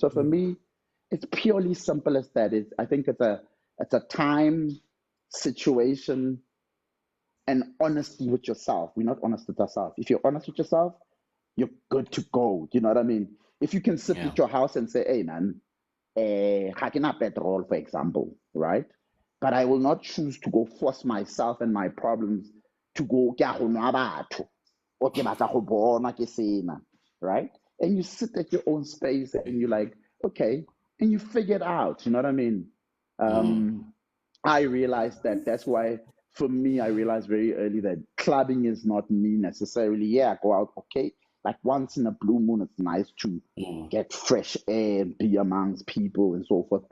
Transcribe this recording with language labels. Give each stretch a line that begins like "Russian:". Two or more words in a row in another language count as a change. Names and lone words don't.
English: So for me, it's purely simple as that. I think it's a time, situation, and honesty with yourself. We're not honest with ourselves. If you're honest with yourself, you're good to go. You know what I mean? If you can sit Yeah. at your house and say, hey man,
Tswana: ga ke na petrol,
English: for example, right? But I will not choose to go force myself and my problems to go
Tswana: ke a go nwa batho,
English: or
Tswana: ke batla go bonwa ke sena,
English: right? And you sit at your own space and you're like, okay, and you figure it out. You know what I mean? I realized that that's why, for me, I realized very early that clubbing is not me necessarily. Yeah, I go out, okay. Like once in a blue moon, it's nice to get fresh air and be amongst people and so forth.